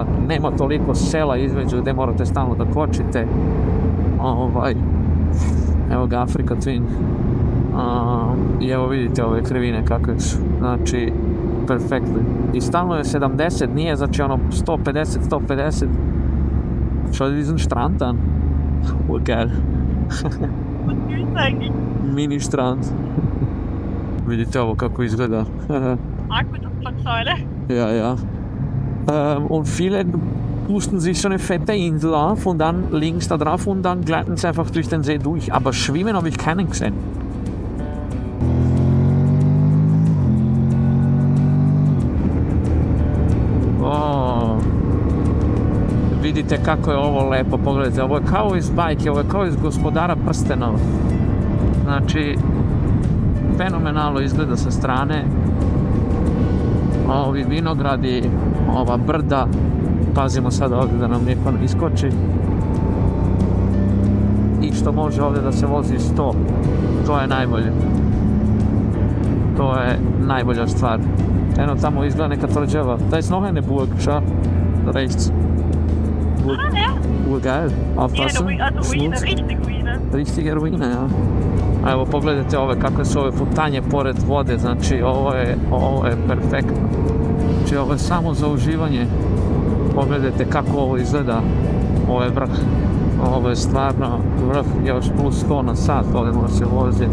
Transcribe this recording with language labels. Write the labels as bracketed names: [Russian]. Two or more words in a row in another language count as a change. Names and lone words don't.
[Serbian] Nema toliko sela između gdje morate stalno da kočite. Evo ga Afrika Twin. I evo vidite ove krivine kakve su. Znači, perfektno. I stalno je 70, nije znači ono 150. [German] Schau dir diesen Strand an. Oh, geil. Und süß eigentlich. Mini Strand. [Serbian] Vidite ovo kako izgleda. [German] Aquäduktsäule. Ja. Und viele pusten sich so eine fette Insel auf und dann links da drauf und dann gleiten sie einfach durch den See durch. Aber schwimmen habe ich keinen gesehen. [Serbian] Vidite kako je ovo lepo, pogledajte, ovo je kao iz bajke, ovo je kao iz Gospodara prstenova. Znači, fenomenalno izgleda sa strane. Ovi vinogradi, ova brda, pazimo sad ovdje da nam niko ne iskoči. I što može ovdje da se vozi 100, to je najbolje. To je najbolja stvar. Eno tamo izgleda neka tvrđava. [German] Da je noch eine Burg, schau, rechts. Ja. Urgeil, aufpassen. Ruine, richtig Ruine. Richtige Ruine, ja. [Serbian] A evo pogledajte ove kakve su ove putanje pored vode, znači ovo je perfektno. Znači ovo je samo za uživanje. Pogledajte kako ovo izgleda. Ovo je vrh. Ovo je stvarno vrh, još plus 100 na sat, ovdje može se voziti.